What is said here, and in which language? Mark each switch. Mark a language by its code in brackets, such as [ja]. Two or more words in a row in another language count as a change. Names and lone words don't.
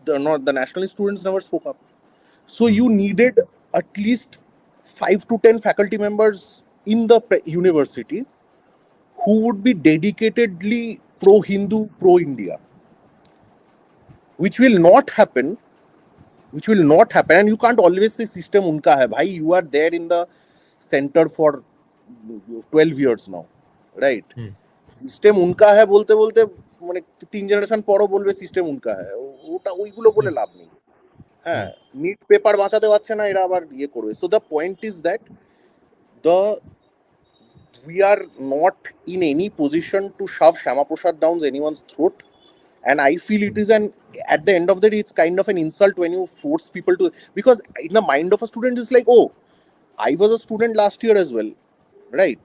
[en] The nationalist students never spoke up. So you needed at least 5 to 10 faculty members in the university who would be dedicatedly pro-Hindu, pro-India, which will not happen. And you can't always say [hi] सिस्टम उनका है. [en] Bhai, you are there in the center for 12 years now, right? [hi] सिस्टम उनका है बोलते [bn] মানে 3 generation পরও বলবে [hi] सिस्टम उनका है. [bn] ওটা ওইগুলো বলে লাভ নেই। হ্যাঁ, নিট পেপার বাঁচাতে পারছে না, এরা আবার ইয়ে করবে। [en] So the point is that we are not in any position to shove Syama Prasad down anyone's throat, and I feel it is at the end of the day, it's kind of an insult when you force people to, because in the mind of a student it's like, oh, I was a student last year as well, right?